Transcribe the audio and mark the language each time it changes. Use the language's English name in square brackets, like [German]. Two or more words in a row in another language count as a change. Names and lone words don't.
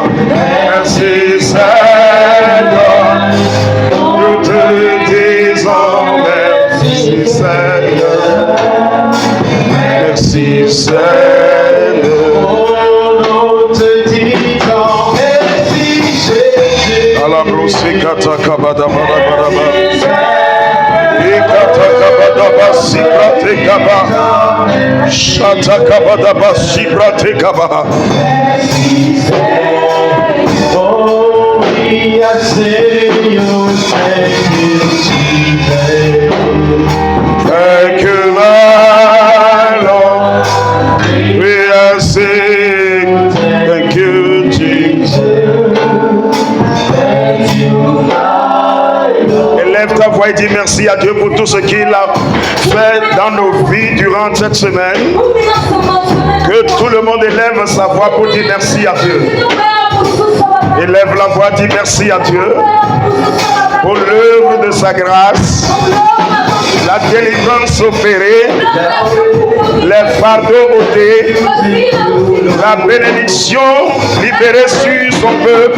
[French] Merci, Seigneur. Nous te disons merci, Seigneur. Merci, Seigneur. Nous te disons merci, Jésus. À la brosse, kata kabada bara bara bara. Ikata kabada basi brate kaba. Shata kabada basi brate kaba. [English] Oh, we are saying thank you, Jesus. Thank you, my Lord. We are saying thank you, Jesus. Thank you, my Lord. [French] Élève ta voix et dis merci à Dieu pour tout ce qu'il a fait dans nos vies durant cette semaine. Que tout le monde élève sa voix pour dire merci à Dieu. Élève la voix, dis merci à Dieu pour l'œuvre de sa grâce, la délivrance opérée, les fardeaux ôtés, la bénédiction libérée sur son peuple.